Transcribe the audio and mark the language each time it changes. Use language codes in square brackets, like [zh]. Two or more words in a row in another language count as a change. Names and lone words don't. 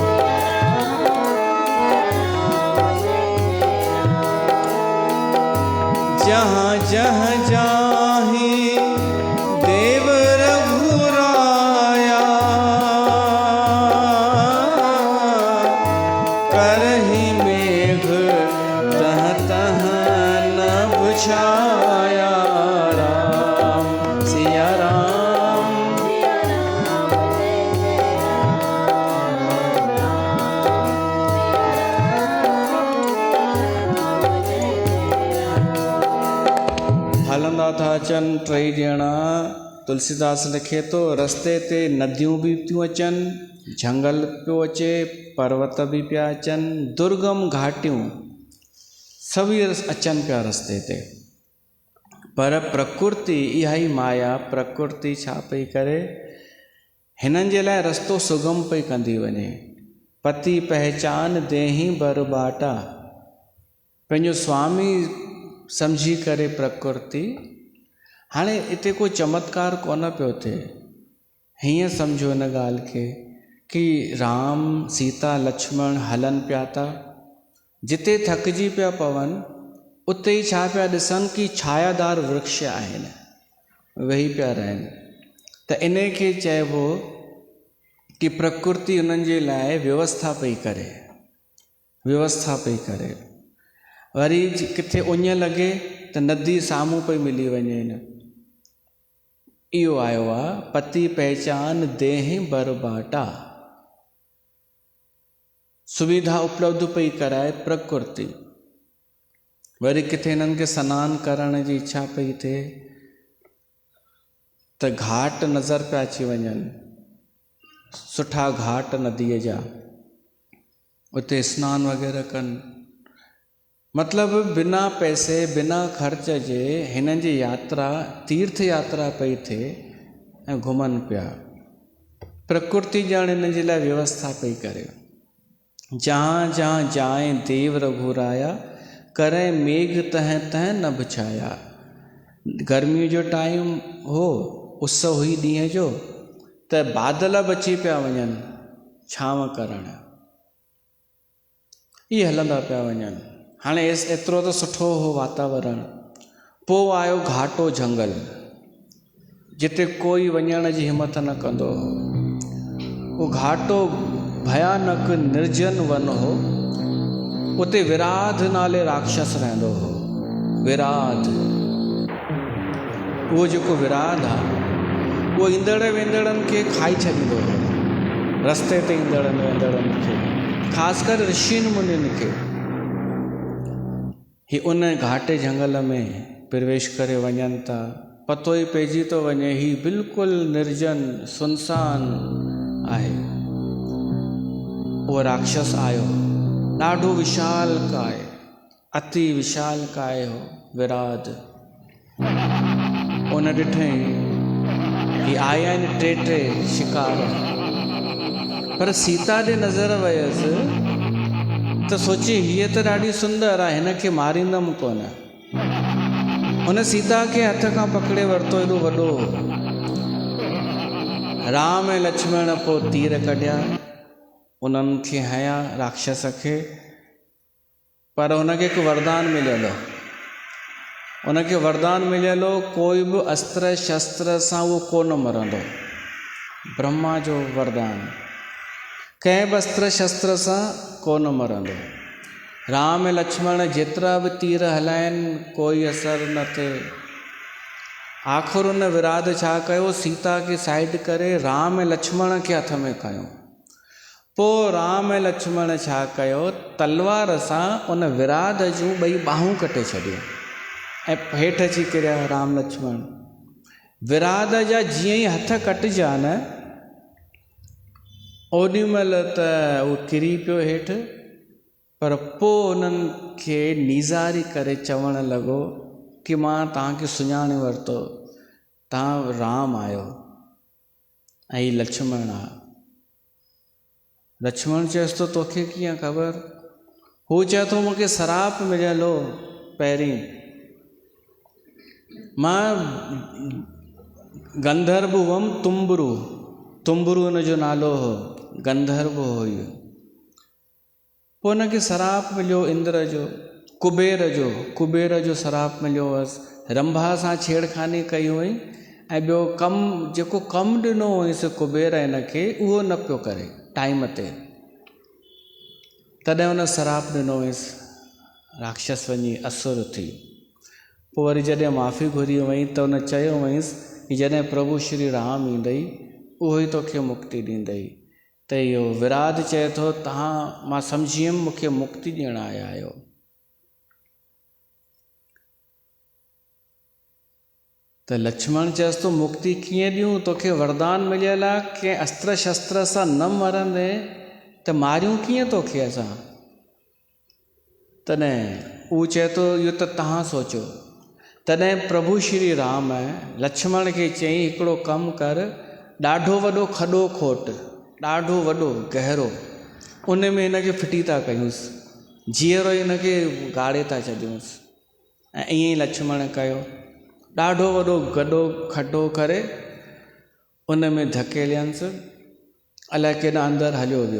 [awa] जहाँ जहाँ जाहि देव रघुराया, करहि मेघ तह तह नभ छाया। राम सिया राम [sd] हलंदा था अचनि टई ॼणा। तुलसीदास लिखे थो, रस्ते ते नदियूं बि थियूं अचनि, झंगल पियो अचे, पर्वत बि पिया अचनि, दुर्गम घाटियूं सभई अचनि पिया रस्ते ते। पर प्रकृति, इहा ई माया प्रकृति छा पई करे, हिननि जे लाइ रस्तो सुगम पई कंदी वञे। [awa] पति पहचान देहि बरबाटा, [sd] पंहिंजो स्वामी सम्झी करे प्रकृति। हाणे हिते कोई चमत्कार कोन पियो थिए, हीअं सम्झो हिन ॻाल्हि खे कि राम सीता लक्ष्मण हलनि पिया था, जिते थकिजी पिया पवनि उते ई छा पिया ॾिसनि कि छायादार वृक्ष आहिनि, वेही पिया रहनि। त इन खे चइबो कि प्रकृति उन्हनि जे लाइ व्यवस्था पई करे, व्यवस्था पई करे। वरी किथे उञ लॻे त नदी साम्हूं पई मिली वञे। इहो आयो आहे [awa] पति पहचान देहि बरबाटा, [sd] सुविधा उपलब्ध पई कराए प्रकृति। वरी किथे हिननि खे सनानु करण जी इच्छा पई थिए त घाट नज़र पिया अची वञनि, सुठा घाट नदीअ जा, उते सनानु वग़ैरह कनि। मतिलबु बिना पैसे बिना ख़र्च जे हिननि जी यात्रा तीर्थ यात्रा पई थिए ऐं घुमनि पिया। प्रकृति ॼण हिन जे लाइ व्यवस्था पई करे। [awa] जहाँ जहाँ जाए देव रघुराया, करे मेघ तह तह नभ छाया। [sd] गर्मी जो टाइम हो, उस हुई ॾींहं जो, त बादल बि अची पिया वञनि छांव करणु, इहे हलंदा पिया वञनि। हाणे एतिरो त सुठो हो वातावरण। पोइ आयो घाटो झंगल, जिते कोई वञण जी हिमत न कंदो हो। उहो घाटो भयानक निर्जन वन हो। उते विराध नाले राक्षस रहंदो हो। विराध, उहो जेको विराध आहे उहो ईंदड़ वेंदड़नि खे खाई छॾींदो हो, रस्ते ते ईंदड़नि वेंदड़नि खे, ख़ासि करे ऋषियुनि मुनियुनि खे। ही उन घाटे झंगल में प्रवेश करे वञनि था, पतो ई पइजी थो वञे ही बिल्कुलु निर्जन सुनसान आहे। उहो राक्षस आयो, ॾाढो विशाल काय, अति विशाल काय हो विराध। उन ॾिठई कि आया आहिनि टे टे शिकार, पर सीता ॾे नज़र वयसि त सोची हीअ त ॾाढी सुंदर आहे, हिनखे मारींदमि कोन। हुन सीता खे हथ खां पकड़े वरितो, एॾो वॾो। राम ऐं लक्ष्मण पोइ तीर कढिया, उन्हनि खे हया राक्षस खे, पर हुनखे हिकु वरदान मिलियल हो। उनखे वरदान मिलियल हो, कोई बि अस्त्र शस्त्र सां उहो कोन मरंदो। ब्रह्मा जो वरदान, कंहिं बि अस्त्र शस्त्र सां कोन मरंदो। राम ऐं लक्ष्मण जेतिरा बि तीर हलाइनि कोई असरु न थिए। आख़िर उन विराध छा कयो, सीता खे साइड करे राम ऐं लक्ष्मण खे हथ में खयो। पोइ राम ऐं लक्ष्मण छा कयो, तलवार सां उन विराध जूं ॿई ॿाहूं कटे छॾियूं ऐं हेठि अची किरिया राम लक्ष्मण। विराध जा जीअं ई हथ कटिजा न, ओॾीमहिल त उहो किरी पियो हेठि, पर पोइ उन्हनि खे नीज़ारी करे चवणु लॻो कि मां तव्हांखे सुञाणे वरितो, तव्हां राम आहियो ऐं हीउ लक्ष्मण आहे। लक्ष्मण चएसि थो तोखे कीअं ख़बर? हू चए थो मूंखे सराप मिलियल हो पहिरीं, मां गंधर्व हुअमि, तुम्बरू हुनजो नालो हो, गंधर्व हो इहो। पोइ हुनखे सराप मिलियो इंद्र जो, कुबेर जो सराप मिलियो हुअसि। रंभा सां छेड़खानी कई हुई ऐं ॿियो जेको कमु ॾिनो हुयसि कुबेर हिनखे, उहो न पियो करे टाइम ते, तॾहिं हुन सराप ॾिनो हुयसि, राक्षस वञी असुर थी। पोइ वरी जॾहिं माफ़ी घुरी वई त हुन चयो हुयसि कि जॾहिं प्रभु श्री राम ईंदई उहो ई तोखे मुक्ति ॾींदई। त इहो विराध चए थो तव्हां, मां सम्झी वियुमि मूंखे मुक्ति ॾियणु आया आहियो। त लक्ष्मण चएसि थो मुक्ति कीअं ॾियूं, तोखे वरदान मिलियल आहे कंहिं अस्त्र शस्त्र सां न मरंदे त मारियूं कीअं तोखे असां? तॾहिं हू चए थो इहो त तव्हां सोचो। तॾहिं प्रभु श्री राम लक्ष्मण खे चई हिकिड़ो कमु कर, ॾाढो वॾो खॾो खोट, ॾाढो वॾो गहरो, उन में हिनखे फिटी था कयूंसि, जीअरो हिनखे गाड़े था छॾियूंसि। ऐं ईअं ई लक्ष्मण कयो, ॾाढो वॾो खॾो करे उन में धकेलियंसि, अलाए केॾां अंदरि हलियो वियो।